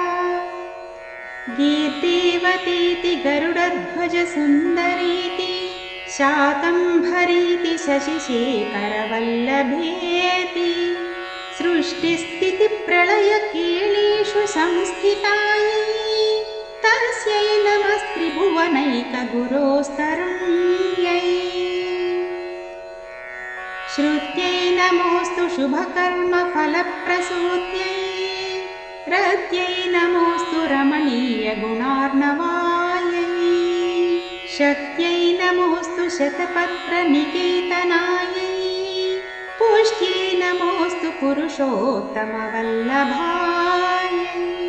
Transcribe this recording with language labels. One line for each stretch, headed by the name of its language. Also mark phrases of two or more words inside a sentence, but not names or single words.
Sanskrit: గీర్దేవతేతి గరుడధ్వజ సుందరీతి శాకంభరీతి శశిశేఖరవల్లభేతి సృష్టిస్థితి ప్రళయ కేళీషు సంస్థితాయై తస్యై నమస్త్రిభువనైకగురోస్తరుణ్యై. श्रुत्यै नमोऽस्तु शुभकर्मफलप्रसूत्यै रत्यै नमोऽस्तु रमणीयगुणार्णवायै शक्त्यै नमोऽस्तु शतपत्रनिकेतनायै पुष्ट्यै नमोऽस्तु पुरुषोत्तमवल्लभायै